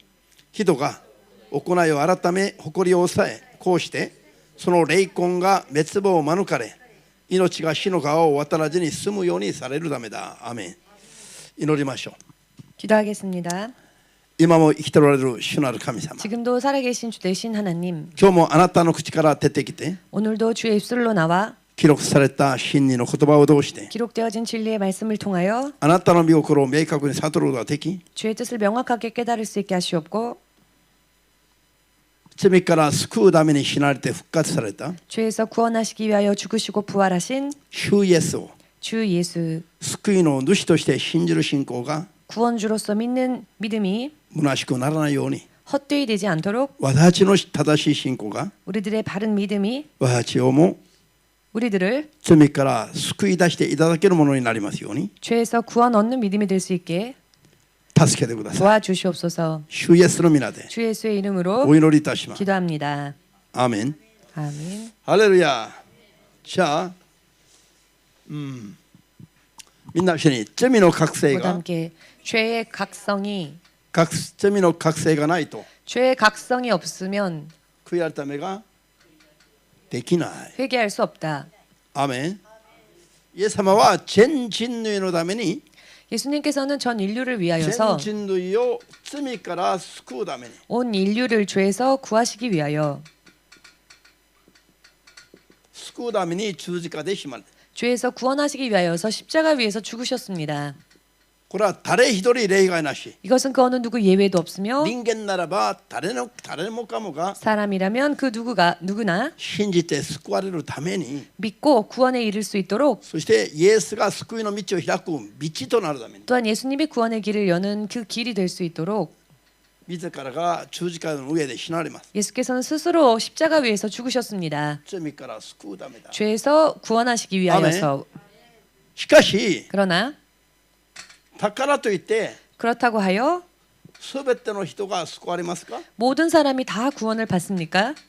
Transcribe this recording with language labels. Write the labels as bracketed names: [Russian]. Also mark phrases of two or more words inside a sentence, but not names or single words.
[Japanese] 人が行いを改め、誇りを抑え、こうして、その霊魂が滅亡を免れ、命が死の川を渡らずに済むようにされるためだ。アーメン。祈りましょう。 [Korean] 기도하겠습니다. [Japanese] 今も生きておられる主なる神様。 [Korean] 지금도 살아계신 주 되신 하나님, [Japanese] 今日もあなたの口から出てきて [Korean] 오늘도 주의 입술로 나와 [Japanese] 記録された真理の言葉を通して [Korean] 기록되어진 진리의 말씀을 통하여 [Japanese] あなたの御心を明確に悟ることができ [Korean] 주의 뜻을 명확하게 깨달을 수 있게 하시옵고 [Japanese] 罪から救うために死なれて復活された [Korean] 죄에서 구원하시기 위하여 죽으시고 부활하신 [Japanese] 主イエスを [Korean] 주 예수, [Japanese] 救いの主として信じる信仰が [Korean] 구원주로서 믿는 믿음이 [Japanese] 虚しくならないように [Korean] 헛되이 되지 않도록 [Japanese] 私たちの正しい信仰が [Korean] 우리들의 바른 믿음이 [Japanese] 私たちをも [Korean] 우리들을 [Japanese] 罪から救い出していただけるものになりますように [Korean] 죄에서 구원 얻는 믿음이 될 수 있게 [Japanese] 助けてください。 [Korean] 도와주시옵소서. [Japanese] 主イエスの皆で [Korean] 주 예수의 이름으로 [Japanese] お祈りいたします。 [Korean] 기도합니다. [Japanese] アーメン。 [Korean] 아멘. [Japanese] ハレルヤ。じゃあ、みんな一緒に罪の覚醒 [Korean] 모두 [Japanese] が [Korean] 함께 죄의 각성이 [Japanese] 罪の覚醒がないと [Korean] 죄의 각성이 없으면 [Japanese] 悔い改めができない。 [Korean] 회개할 수 없다. [Japanese] アーメン。イエス様は全人類のために [Korean] 예수님께서는 전 인류를 [Japanese] 全 [Korean] 위하여서 [Japanese] 人類を罪から救うために [Korean] 온 인류를 죄에서 구하시기 위하여 [Japanese] 救うために十字架で死まれた。 [Korean] 죄에서 구원하시기 위하여서 십자가 위에서 죽으셨습니다. [Japanese] これは誰一人例外なし。 [Korean] 이것은 그 어느 누구 예외도 없으며 [Japanese] 人間ならば誰もかもが [Korean] 사람이라면 그 누구나 [Japanese] 信じて救われるために [Korean] 믿고 구원에 이를 수 있도록 [Japanese] そしてイエスが救いの道を開く道となるために [Korean] 또한 예수님이 구원의 길을 여는 그 길이 될 수 있도록 [Japanese] 自らが十字架の上で死なれます。 [Korean] 예수께서는 스스로 십자가 위에서 죽으셨습니다. [Japanese] 罪から救うためだ。 [Korean] 죄에서 구원하시기 위하여서. [Japanese] しかし [Korean] 그러나 [Japanese] だからといって [Korean] 그렇다고 하여 [Japanese] すべての人が救われますか？ [Korean] 모든 사람이 다 구원을 받습니까?